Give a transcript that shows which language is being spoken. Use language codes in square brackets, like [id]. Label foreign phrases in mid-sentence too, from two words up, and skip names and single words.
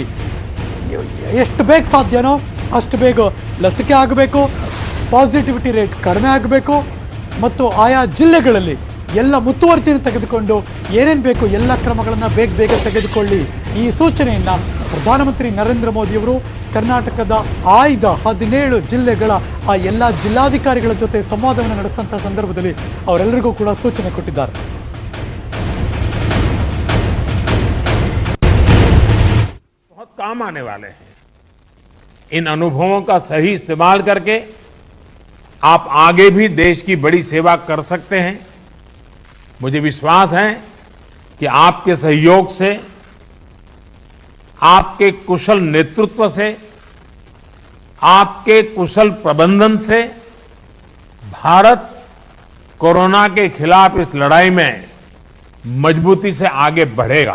[kn] ಎಷ್ಟು ಬೇಗ ಸಾಧ್ಯನೋ ಅಷ್ಟು ಬೇಗ ಲಸಿಕೆ ಆಗಬೇಕು, [en] positivity rate [kn] ಕಡಿಮೆ ಆಗಬೇಕು, ಮತ್ತು ಆಯಾ ಜಿಲ್ಲೆಗಳಲ್ಲಿ ಎಲ್ಲ ಮುತುವರ್ಜಿಯನ್ನು ತೆಗೆದುಕೊಂಡು ಏನೇನು ಬೇಕು ಎಲ್ಲ ಕ್ರಮಗಳನ್ನು ಬೇಗ ತೆಗೆದುಕೊಳ್ಳಿ. ಈ ಸೂಚನೆಯನ್ನು ಪ್ರಧಾನಮಂತ್ರಿ ನರೇಂದ್ರ ಮೋದಿಯವರು ಕರ್ನಾಟಕದ ಆಯ್ದ 17 ಜಿಲ್ಲೆಗಳ ಆ ಎಲ್ಲ ಜಿಲ್ಲಾಧಿಕಾರಿಗಳ ಜೊತೆ ಸಂವಾದವನ್ನು ನಡೆಸಿದಂಥ ಸಂದರ್ಭದಲ್ಲಿ ಅವರೆಲ್ಲರಿಗೂ ಕೂಡ ಸೂಚನೆ ಕೊಟ್ಟಿದ್ದಾರೆ. [hi] बहुत काम आने वाले हैं. इन अनुभवों का सही इस्तेमाल करके आप आगे भी देश की बड़ी सेवा कर सकते हैं. मुझे विश्वास है कि आपके सहयोग से, आपके कुशल नेतृत्व से, आपके कुशल प्रबंधन से भारत कोरोना के खिलाफ इस लड़ाई में मजबूती से आगे बढ़ेगा.